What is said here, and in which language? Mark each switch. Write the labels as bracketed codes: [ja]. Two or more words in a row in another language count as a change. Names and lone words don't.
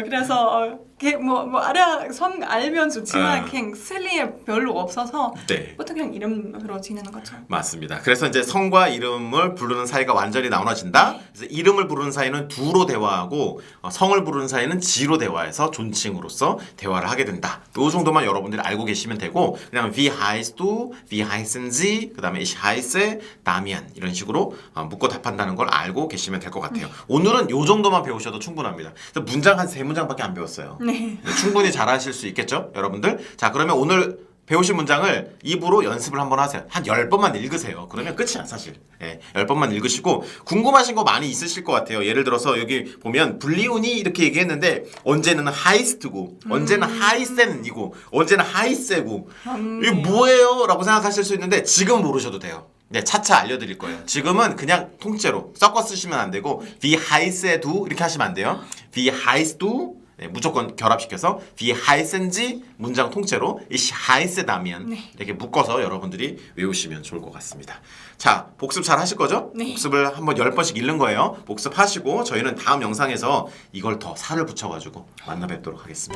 [ko] 그래서 성 알면 좋지만 그냥 쓸 일이 별로 없어서 네. 보통 그냥 이름으로 지내는 거죠. 맞습니다. 그래서 이제 성과 이름을 부르는 사이가 완전히 나눠진다. 그래서 이름을 부르는 사이는 두로 대화하고 성을 부르는 사이는 지로 대화해서 존칭으로서 대화를 하게 된다. 이 정도만 여러분들이 알고 계시면 되고 그냥 [de] Wie heißt du? Wie heißen Sie? [ko] 그다음에 [de] Ich heiße Damian [ko] 이런 식으로 묻고 답한다는 걸 알고 계시면 될 것 같아요. 오늘은 이 정도만 배우셔도 충분합니다. 그래서 문장 한 3문장밖에 안 배웠어요. 네. 충분히 잘하실 수 있겠죠, 여러분들? 자, 그러면 오늘 배우신 문장을 입으로 연습을 한번 하세요. 한 10번만 읽으세요. 그러면 끝이야, 사실. 10번만 읽으시고 궁금하신 거 많이 있으실 것 같아요. 예를 들어서 여기 보면 불리운이 이렇게 얘기했는데 언제는 하이스트고 언제는 하이센이고 언제는 하이세고 이게 뭐예요? 라고 생각하실 수 있는데 지금 모르셔도 돼요. 네, 차차 알려드릴 거예요. 지금은 그냥 통째로 섞어 쓰시면 안 되고 [de] Wie heiße du [ko] 이렇게 하시면 안 돼요. [de] Wie heißt du [ko] 네, 무조건 결합시켜서 [de] Wie heißen Sie [ko] 문장 통째로 [de] Ich heiße Damian [ko] 이렇게 묶어서 여러분들이 외우시면 좋을 것 같습니다. 자, 복습 잘 하실 거죠? 네. 복습을 한번 10번씩 읽는 거예요. 복습하시고 저희는 다음 영상에서 이걸 더 살을 붙여가지고 만나 뵙도록 하겠습니다.